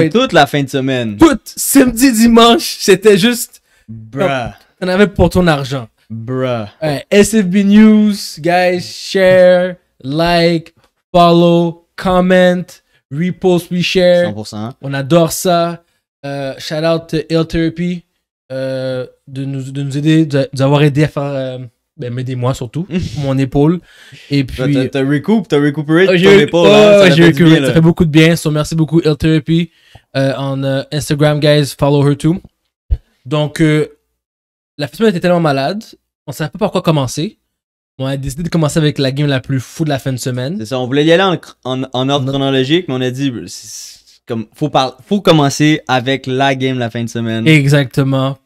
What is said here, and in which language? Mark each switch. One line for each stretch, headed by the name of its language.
French: Puis toute la fin de semaine. Tout samedi, dimanche, c'était juste.
English: Bruh.
French: T'en avais pour ton argent.
English: Bruh. SFB News, guys, share, like, follow, comment, repost, reshare.
French: 100%. On adore ça.
English: Shout out to
French: Ill Therapy de nous aider, de nous avoir aidé à faire. M'aider moi surtout, mon épaule. Et puis. T'as récupéré ton j'ai épaule. Hein, j'ai récupéré. Ça fait beaucoup de bien. So, merci beaucoup, Ill Therapy.
English: On Instagram, guys, follow her too.
French: Donc, la semaine était tellement malade. On savait pas par quoi commencer. On a décidé de commencer avec la game la plus fou de la fin de semaine. C'est ça, on voulait y aller en ordre chronologique, mais on a dit, comme, faut commencer avec la game la fin de semaine. Exactement.